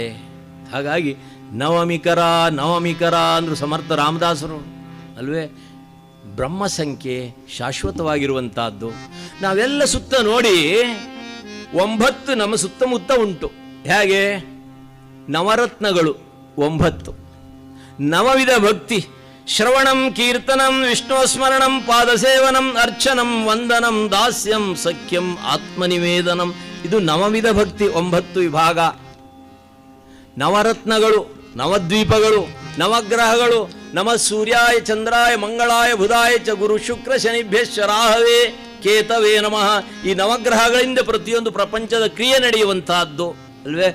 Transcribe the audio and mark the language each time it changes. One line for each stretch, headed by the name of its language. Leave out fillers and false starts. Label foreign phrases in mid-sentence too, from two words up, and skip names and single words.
Kannada: ಹಾಗಾಗಿ ನವಮಿಕರ ಅಂದರು ಸಮರ್ಥ ರಾಮದಾಸರು ಅಲ್ವೇ. ಬ್ರಹ್ಮ ಸಂಖ್ಯೆ ಶಾಶ್ವತವಾಗಿರುವಂತಹದ್ದು. ನಾವೆಲ್ಲ ಸುತ್ತ ನೋಡಿ 9 ನಮ್ಮ ಸುತ್ತಮುತ್ತ ಉಂಟು. ಹೇಗೆ? ನವರತ್ನಗಳು 9, ನವವಿಧ ಭಕ್ತಿ,
Sanskrit: ಶ್ರವಣಂ ಕೀರ್ತನಂ ವಿಷ್ಣುಸ್ಮರಣಂ ಪಾದಸೇವನಂ ಅರ್ಚನಂ ವಂದನಂ ದಾಸ್ಯಂ ಸಖ್ಯಂ ಆತ್ಮನಿವೇದನಂ.
Kannada: ಇದು ನವವಿಧ ಭಕ್ತಿ, 9 ವಿಭಾಗ. ನವರತ್ನಗಳು, ನವದ್ವೀಪಗಳು, ನವಗ್ರಹಗಳು,
Sanskrit: ನಮ ಸೂರ್ಯಾಯ ಚಂದ್ರಾಯ ಮಂಗಳಾಯ ಬುಧಾಯ ಚ ಗುರು ಶುಕ್ರ ಶನಿಭ್ಯಶ್ವರಾಹವೇ ಕೇತವೇ ನಮಃ.
Kannada: ಈ ನವಗ್ರಹಗಳಿಂದ ಪ್ರತಿಯೊಂದು ಪ್ರಪಂಚದ ಕ್ರಿಯೆ ನಡೆಯುವಂತಹದ್ದು ಅಲ್ವೇ.